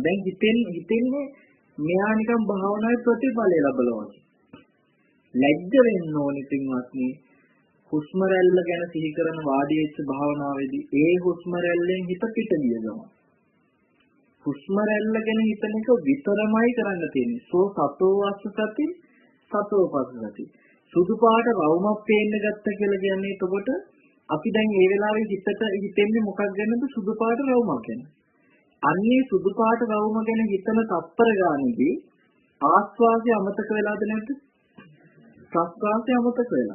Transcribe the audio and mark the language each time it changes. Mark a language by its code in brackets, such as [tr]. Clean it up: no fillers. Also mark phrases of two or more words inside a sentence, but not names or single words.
[si] දැන් හිතෙන්නේ මෙයා නිකන් භාවනාවේ ප්‍රතිඵලය ලැබලා වගේ. ලැජ්ජ වෙන්න ඕනේ පින්වත්නි. හුස්ම රැල්ල ගැන සිහි කරන වාඩි වෙච්ච භාවනාවේදී ඒ හුස්ම රැල්ලෙන් හිත පිට ගිය ගමන් හුස්ම රැල්ල ගැන හිතන එක විතරමයි කරන්න තියෙන්නේ. [pi] සෝ සතෝ වස්සසති සතෝ පස්සසති. [si] සුදු පාට රවුමක් පේන්න ගත්ත කියලා කියන්නේ එතකොට අපි දැන් මේ වෙලාවේ හිතෙන්නේ මොකක් ගැනද? සුදු පාට රවුමක් ගැන. අන්නේ සුදු පාට රවුම ගැන හිතන තත්පර ගානේදී ආස්වාදය අමතක වෙලාද නැද්ද? ප්‍රස්වාදය අමතක වෙලා.